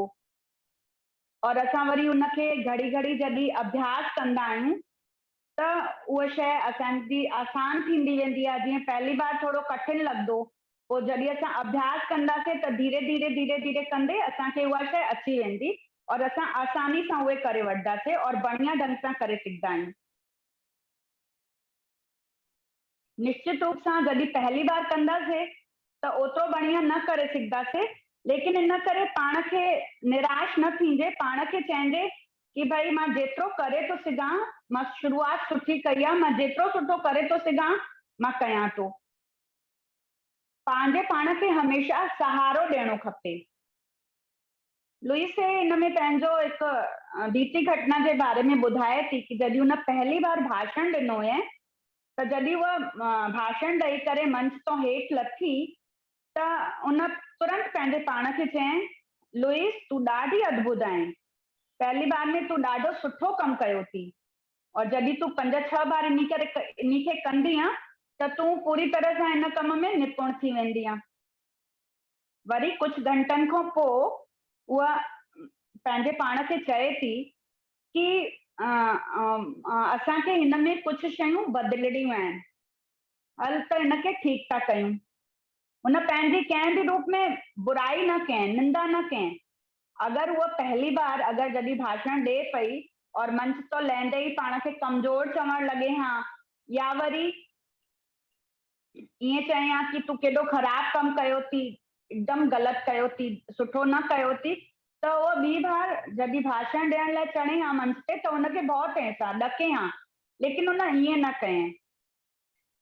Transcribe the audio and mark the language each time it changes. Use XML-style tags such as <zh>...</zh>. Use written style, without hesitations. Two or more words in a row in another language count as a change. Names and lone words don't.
<sd>और असां वरी उनखे घड़ी घड़ी जॾहिं अभ्यास कंदा आहियूं त उहा शइ असांजी आसान थींदी वेंदी आहे। जीअं पहली बार थोड़ो कठिन लॻंदो, पोइ जॾहिं असां अभ्यास कंदासीं त धीरे धीरे धीरे धीरे कंदे असांखे उहा शइ अची वेंदी और असां आसानी सां उहे करे वठंदासीं और बढ़िया ढंग सां करे सघंदा आहियूं। निश्चित रूप सां जॾहिं पहली बार कंदासीं त ओतिरो बढ़िया न करे सघंदासीं, लेकिन इन करे पाण खे निराश न थींजे, पाण खे चइजे कि भाई मां जेतिरो करे तो सघां, मां शुरूआत सुठी कई आहे, मां जेतिरो सुठो करे तो सघां मां कयां तो। पंहिंजे पाण खे हमेशा सहारो ॾियणो खपे। लुइस हिन में पंहिंजो हिकु बीती घटना जे बारे में ॿुधाए थी कि जॾहिं हुन पहली बार भाषण ॾिनो हुयईं त जॾहिं उहा भाषण ॾेई करे मंच तो हेठि लथी त उन तुरंत पंहिंजे पाण खे चयईं, लुइस तूं ॾाढी अद्भुत आहीं, पहली बार में तूं ॾाढो सुठो कमु कयो थी और जॾहिं तूं 5-6 बार इन खे कंदीअ त तूं पूरी तरह सां इन कम में निपुण थी वेंदीअ। वरी कुछ घंटनि खां पोइ उहा पंहिंजे पाण खे चए थी कि असांखे हिन में कुछ शयूं बदिलणियूं आहिनि, हल त हिनखे ठीकु था कयूं। हुन पंहिंजी कंहिं बि रूप में बुराई न कयनि, निंदा न कयनि। अगर वो पहली बार अगर जॾहिं भाषण ॾे पई और मंच तो लहंदे ही पाण खे कमज़ोर चवण लॻे हा या वरी ईअं चए हा कि तूं केॾो ख़राब कमु कयो थी, एकदम ग़लति कयो थी, सुठो न कयो थी, त उहो ॿी बार जॾहिं भाषण ॾियण लाइ चढ़े हा मंच ते त हुनखे भउ थिएसि हा, ॾके हा, लेकिन हुन ईअं न कयईं।</sd>